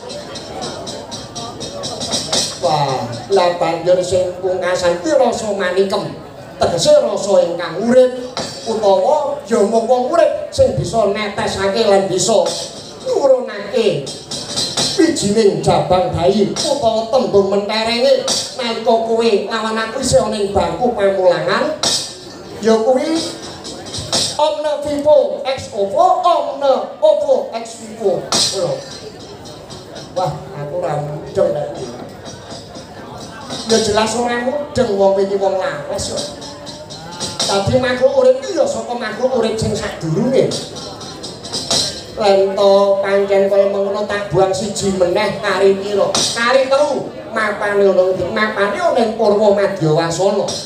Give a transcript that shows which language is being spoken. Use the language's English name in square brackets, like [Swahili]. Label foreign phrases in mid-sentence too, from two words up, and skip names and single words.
[Javanese] wah lah banjur sing pungkasan ki rasa manikem tegese rasa ingkang urip utawa ya mung wong urip sing bisa netesake lan bisa nurunake wijining jabang bayi utawa tembung menterenge nalika kowe lawan aku isih ana ing bangku pamulangan ya kuwi [Latin] omne vivo ex ovo omne ovo ex vivo [Javanese] wah aku ora mudeng nek ya jelas ora mudeng wong iki wong lawas kok dadi makhluk urip iki ya saka makhluk urip sing sadurunge lento pancen kaya mengono tak buang siji meneh kari pira kari telu mapane ono mapane ono ing Purwa Madyawasana